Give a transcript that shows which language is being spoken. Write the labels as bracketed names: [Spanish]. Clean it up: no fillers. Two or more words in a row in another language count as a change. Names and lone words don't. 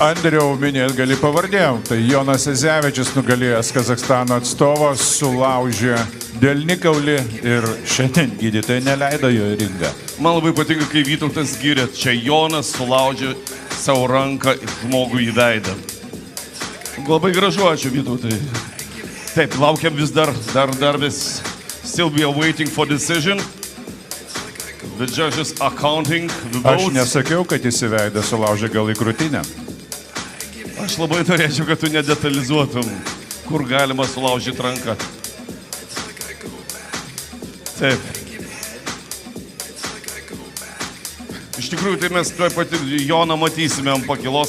[Lithuanian] Andriau, minėt gali pavardėm. Tai Jonas Ezevičius nugalėjęs Kazakstano atstovas, sulaužė delnikaulį ir šiandien gydytojai neleido jo į ringą. Man labai patinka, kai Vytautas gyrė, čia Jonas sulaužė savo ranką žmogui į veidą. Labai gražu, ačiū Vytautai. Taip, laukiam vis dar vis [English] still be waiting for decision. The judges are counting the votes. [Lithuanian] Aš nesakiau, kad jis į veidą sulaužė gal į krūtinę. Aš labai norėčiau, kad tu nedetalizuotum, kur galima sulaužyti ranką. Taip. Iš tikrųjų, tai mes tuoj pati Joną matysime ant pakilos.